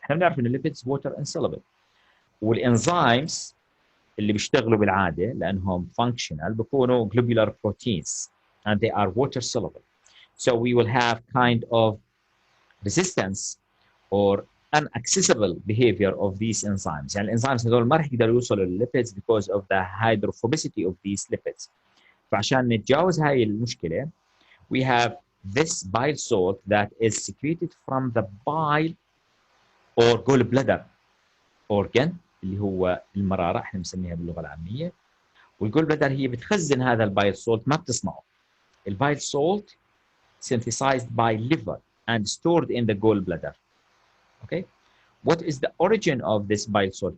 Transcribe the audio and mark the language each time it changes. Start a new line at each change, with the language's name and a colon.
Arabic: احنا بنعرف ان
English: lipids water insoluble.
Arabic: والانزيمز اللي بيشتغلوا بالعاده لانهم
English: functional بيكونوا globular proteins and they are water soluble. So we will have kind of resistance or inaccessible behavior of these enzymes.
Arabic: يعني الانزيمز هذول ما رح يقدروا يوصلوا للlipids
English: because of the hydrophobicity of these lipids.
Arabic: فعشان نتجاوز هاي المشكله we have
English: this bile salt that is secreted from the bile or gallbladder organ
Arabic: اللي هو المرارة احنا بنسميها باللغة العامية. والجول بلادر هي بتخزن هذا البايل سولت ما بتصنعه.
English: البايل salt synthesized by liver and stored in the gallbladder. Okay. What is the origin of this bile salt?